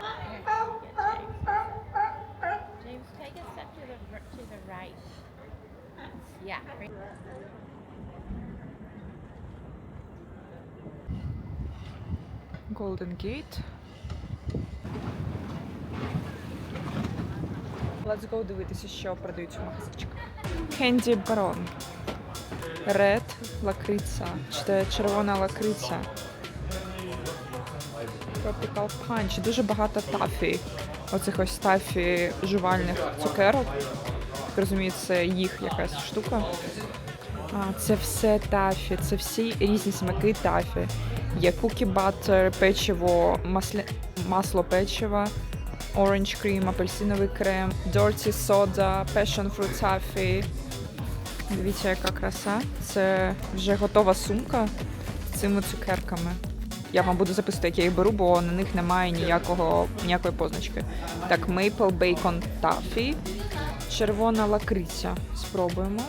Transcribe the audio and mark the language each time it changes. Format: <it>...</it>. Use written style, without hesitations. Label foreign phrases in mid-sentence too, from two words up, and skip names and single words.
<en>James, take a step to the right. Yeah. Golden Gate. Let's go</en> <uk>дивитися, що продають у магазинчиках. Candy Baron. Red лакриця. Чи червона лакриця. Tropical Punch. Дуже багато тафі. Оцих ось тафі жувальних цукерок. Так розумію, це їх якась штука. Це все тафі. Це всі різні смаки тафі. Є</uk> <en>cookie butter,</en> <uk>печиво, масло печива,</uk> <en>orange cream,</en> <uk>апельсиновий крем,</uk> <en>dirty soda, passion fruit taffy.</en> <uk>Дивіться, яка краса. Це вже готова сумка з цими цукерками. Я вам буду записувати, як я їх беру, бо на них немає ніякої позначки. Так,</uk> <en>Maple Bacon Taffy.</en> <uk>Червона лакриця. Спробуємо.</uk>